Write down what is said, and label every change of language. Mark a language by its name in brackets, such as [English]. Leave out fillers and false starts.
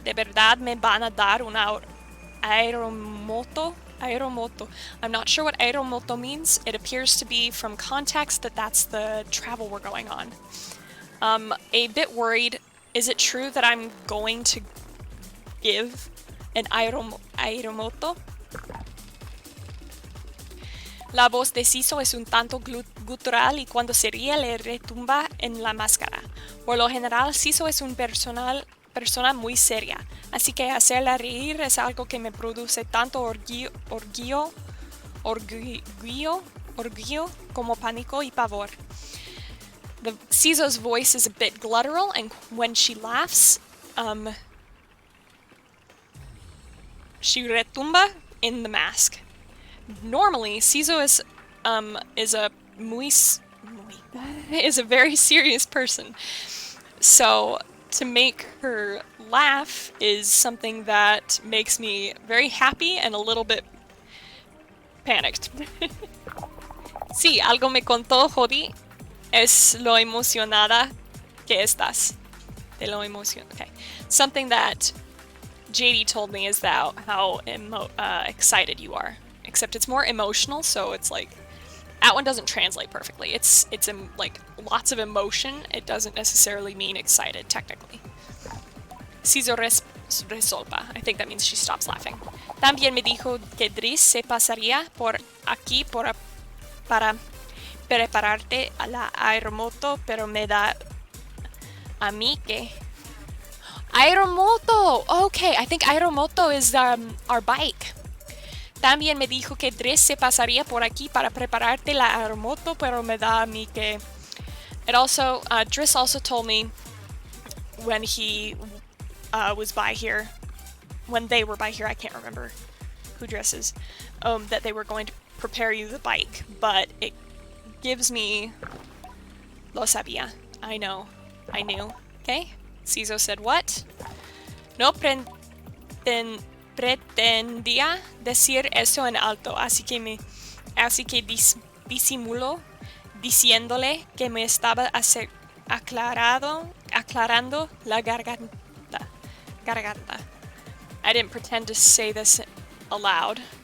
[Spanish] ¿De verdad me van a dar una aeromoto? Aeromoto. [English] I'm not sure what aeromoto means. It appears to be from context that that's the travel we're going on. A bit worried. Is it true that I'm going to give an aeromoto? [Spanish] La voz de Siso es un tanto gutural y cuando se ríe le retumba en la máscara. Por lo general, Siso es una persona muy seria, así que hacerla reír es algo que me produce tanto orgullo como pánico y pavor. [English] Siso's voice is a bit guttural, and when she laughs, she retumba in the mask. Normally, Siso is a very serious person. So to make her laugh is something that makes me very happy and a little bit panicked. [Spanish] Sí, algo me contó Jody. Es lo emocionada que estás. De lo okay. [English] Something that JD told me is that how excited you are. Except it's more emotional, so it's like that one doesn't translate perfectly. It's like lots of emotion. It doesn't necessarily mean excited technically. Siso resolpa. I think that means she stops laughing. [Spanish] También me dijo que Driss se pasaría por aquí para prepararte a la aeromoto, pero me da a mí que aeromoto. [English] Okay, I think aeromoto is our bike. [Spanish] También me dijo que Driss se pasaría por aquí para prepararte la aeromoto, pero me da a mí que... [English] Driss also told me when he was by here, when they were by here, I can't remember who Driss is, that they were going to prepare you the bike, but it gives me... [Spanish] Lo sabía. [English] I knew. Okay? Siso said what? [Spanish] No pretendía decir eso en alto, así que disimulo diciéndole que me estaba aclarando la garganta. [English] I didn't pretend to say this aloud.